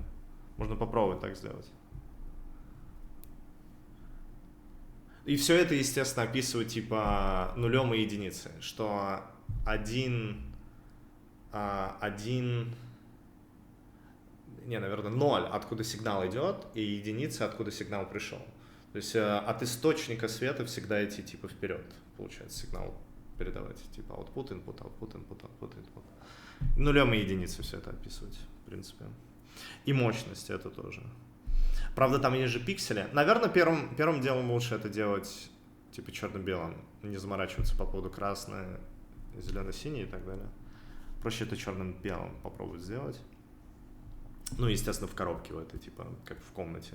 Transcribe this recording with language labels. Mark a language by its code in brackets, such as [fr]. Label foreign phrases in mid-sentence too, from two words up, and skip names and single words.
[ru] Можно попробовать так сделать. И все это, естественно, описывает типа нулем и единицей, что наверное, 0, откуда сигнал идет, и единица, откуда сигнал пришел. То есть от источника света всегда идти типа вперед, получается, сигнал передавать. Типа [en] output, input, output, input, output, input. [ru] Нулем и единицей все это описывать, в принципе. И мощность это тоже. Правда, там есть же пиксели. Наверное, первым делом лучше это делать типа черно-белым. Не заморачиваться по поводу красное, зелено-синий и так далее. Проще это черным-белым попробовать сделать. Ну, естественно, в коробке в этой, типа, как в комнате.